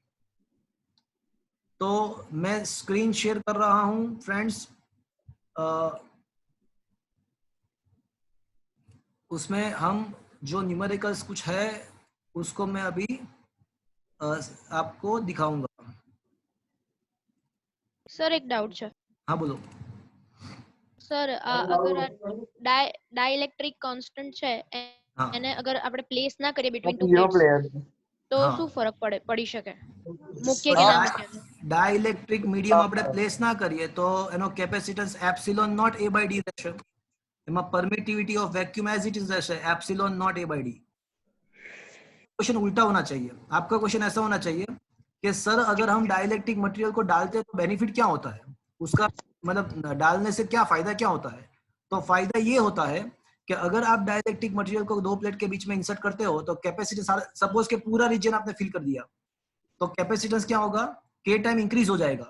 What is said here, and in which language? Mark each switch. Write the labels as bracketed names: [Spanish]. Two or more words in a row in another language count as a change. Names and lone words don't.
[Hindi] तो मैं [English] screen share [Hindi] कर रहा हूं फ्रेंड्स, उसमें हम जो न्यूमेरिकल्स कुछ है उसको मैं अभी आपको दिखाऊंगा। [Gujarati] સર એક ડાઉટ છે [Hindi] हाँ बोलो। [Gujarati] સર અગર [English] dielectric constant [Gujarati] છે [Hindi] हाँ [Gujarati] એને અગર આપણે પ્લેસ ના કરીએ [English] between two [Gujarati] zero plates player. તો [Hindi] हाँ। [Gujarati] શું ફરક પડી શકે, મૂકીએ કે ના મૂકીએ? [English] dielectric medium [Gujarati] આપણે પ્લેસ ના કરીએ તો એનો કેપેસિટન્સ [English] epsilon naught [Gujarati] A/D રહેશે, એમાં [English] permittivity of vacuum as it is [Gujarati] રહેશે [English] epsilon naught [Gujarati] A/D। [Hindi] क्वेश्चन उल्टा होना चाहिए, आपका क्वेश्चन ऐसा होना चाहिए कि सर अगर हम [English] dielectric material [Hindi] को डालते हैं तो बेनिफिट क्या होता है, उसका मतलब डालने से क्या फायदा क्या होता है। तो फायदा ये होता है कि अगर आप [English] dielectric material [Hindi] को 2 प्लेट के बीच में इंसर्ट करते हो तो कैपेसिटी सपोज के पूरा रीजन आपने फिल कर दिया तो कैपेसिटेंस क्या होगा, के [English] time increase [Hindi] हो जाएगा।